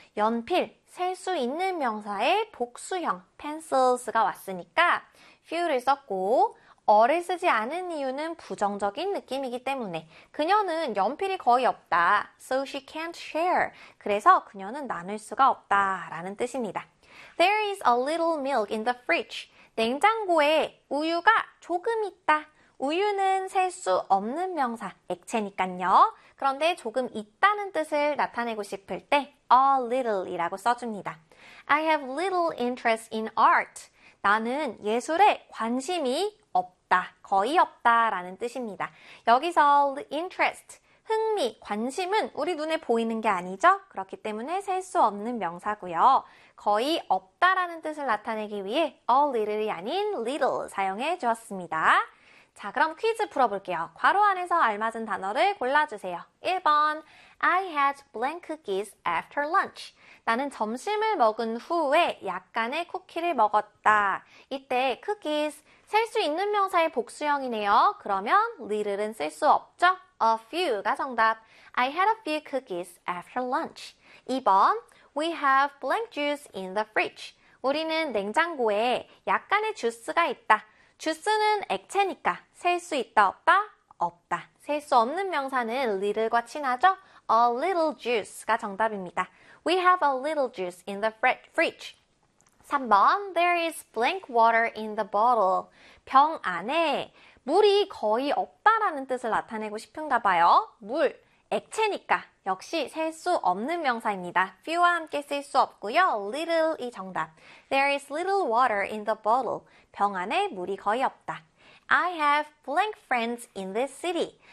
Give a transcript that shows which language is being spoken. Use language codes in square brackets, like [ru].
[ko] 연필, 셀수 있는 명사의 복수형 pencils가 왔으니까 few를 썼고, 어를 쓰지 않은 이유는 부정적인 느낌이기 때문에 그녀는 연필이 거의 없다. [en] So she can't share. [ko] 그래서 그녀는 나눌 수가 없다라는 뜻입니다. [en] There is a little milk in the fridge. [ko] 냉장고에 우유가 조금 있다. 우유는 셀수 없는 명사, 액체니까요. 그런데 조금 있다는 뜻을 나타내고 싶을 때 a little이라고 써줍니다. [en] I have little interest in art. [ko] 나는 예술에 관심이 없다. 거의 없다라는 뜻입니다. 여기서 interest, 흥미, 관심은 우리 눈에 보이는 게 아니죠? 그렇기 때문에 셀수 없는 명사고요. 거의 없다라는 뜻을 나타내기 위해 a little이 아닌 little 사용해 주었습니다. 자, 그럼 퀴즈 풀어볼게요. 괄호 안에서 알맞은 단어를 골라주세요. [en] 1번, I had blank cookies after lunch. [ko] 나는 점심을 먹은 후에 약간의 쿠키를 먹었다. 이때 cookies, 셀수 있는 명사의 복수형이네요. 그러면 little은 쓸수 없죠? A few가 정답. [en] I had a few cookies after lunch. 2번, We have blank juice in the fridge. [ko] 우리는 냉장고에 약간의 주스가 있다. 주스는 액체니까 셀수 있다 없다? 없다. 셀수 없는 명사는 little과 친하죠? A little juice가 정답입니다. [en] We have a little juice in the fridge. 3번, There is blank water in the bottle. [ko] 병 안에 물이 거의 없다라는 뜻을 나타내고 싶은가 봐요. 물, 액체니까 역시 셀수 없는 명사입니다. few와 함께 쓸수 없고요. little이 정답. [en] There is little water in the bottle. [ko] 병 안에 물이 거의 없다. [en] I have blank friends in this city.